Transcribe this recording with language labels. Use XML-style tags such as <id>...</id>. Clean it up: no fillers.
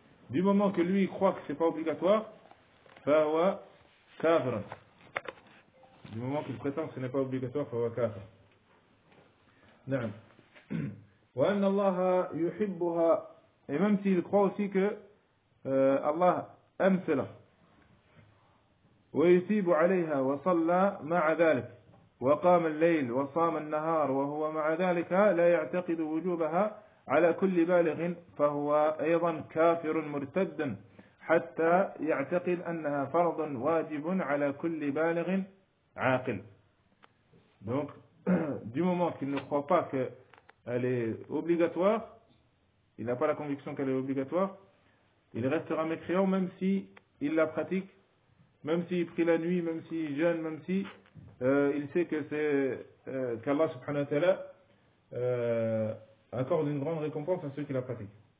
<fr>Du moment que lui croit que ce n'est pas obligatoire,</fr> <ar>fawa kafir.</ar> <fr>Du moment qu'il prétend que ce n'est pas obligatoire,</fr> <ar>fawa kafir.</ar> <fr>Non.</fr> <ar>وأن الله يحبها.</ar> <fr>Et même s'il croit aussi que Allah aime cela.</fr> <ar>ويثيب عليها وصلى مع ذلك وقام الليل وصام النهار وهو مع ذلك لا يعتقد وجوبها على كل بالغ فهو أيضا كافر مرتد حتى يعتقد أنها فرض واجب على كل بالغ عاقل.</ar> <fr>Donc du moment qu'il ne croit pas qu'elle est obligatoire, il n'a pas la conviction qu'elle est obligatoire, il restera mécréant même s'il la pratique, même s'il prie la nuit, même s'il jeûne, même si il sait que c'est qu'Allah subhanahu wa ta'ala accorde une grande récompense à ceux qui la pratiquent.</fr>